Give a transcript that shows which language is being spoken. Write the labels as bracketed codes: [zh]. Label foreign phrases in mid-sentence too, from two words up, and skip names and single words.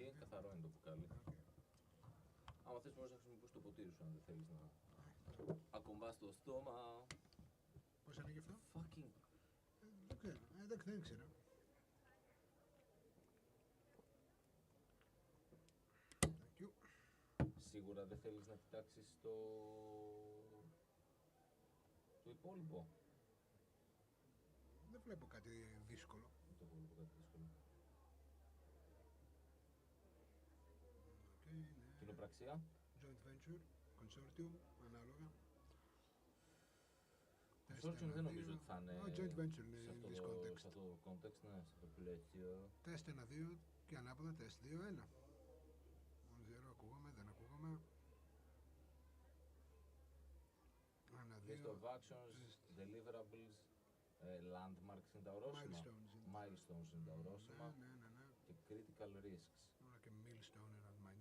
[el] καθαρό είναι το μπουκάλι. Άμα θες μπορείς να χρησιμοποιήσεις το ποτήρι σου αν δεν θέλεις να ακομπάς το στόμα. Πώς ανοίγει αυτό? [en] Fucking... [el] Δεν ξέρω, εντάξει δεν ξέρω. [en] Thank you. [el] Σίγουρα δεν θέλεις να κοιτάξεις το υπόλοιπο. Δεν βλέπω κάτι δύσκολο. Δεν το βλέπω κάτι δύσκολο. Okay, ναι. Κοινοπραξία. [en] Joint venture, consortium, ανάλογα. [el] Consortium δεν νομίζω ότι θα είναι [en] joint venture είναι [el] σε [en] in this context. [el] Σε αυτό το context, ναι, σε αυτό το πλαίσιο. Τεστ 1-2 και ανάποδα τεστ 2-1. 0, ακούγομαι, δεν ακούγομαι. Και στο Vakxikon, [en] deliverables, landmarks [el] είναι τα ορόσημα. Milestones είναι τα ορόσημα. Ναι. [en] Και critical risks. [el] Όλα και milestone είναι να μάθει.